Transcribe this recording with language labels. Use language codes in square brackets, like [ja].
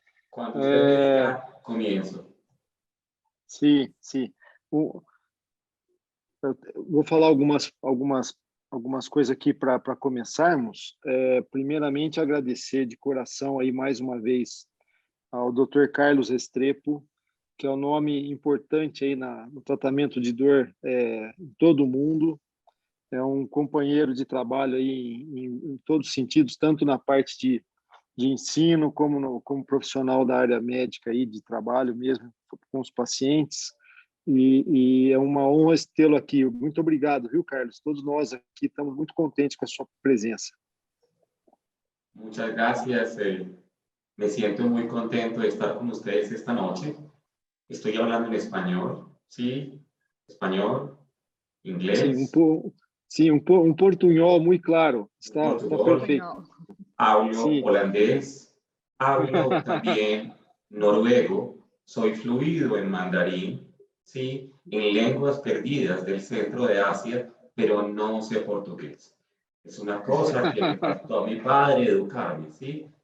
[es] Cuando usted quiera, comienzo. [pt] Sim, sim. Eu vou falar algumas algumas coisas aqui para começarmos. Primeiramente, agradecer de coração aí mais uma vez ao Dr. Carlos Restrepo, que é um nome importante aí no tratamento de dor em todo o mundo. É um companheiro de trabalho aí em todos os sentidos, tanto na parte de ensino como profissional da área médica aí de trabalho mesmo com os pacientes. E é uma honra tê-lo aqui. Muito obrigado, viu, Carlos? Todos nós aqui estamos muito contentes com a sua presença. [es] Muchas gracias. Me siento muy contento de estar con ustedes esta noche. Estoy hablando en español, ¿sí? Español, inglés. [pt] Sim, um portunhol muito claro. Está perfeito. [es] Hablo Sí. holandés, hablo también noruego, soy fluido en mandarín, ¿sí? En lenguas perdidas del centro de Asia, pero no sé portugués. Es una cosa que le faltó a mi padre educarme, ¿sí?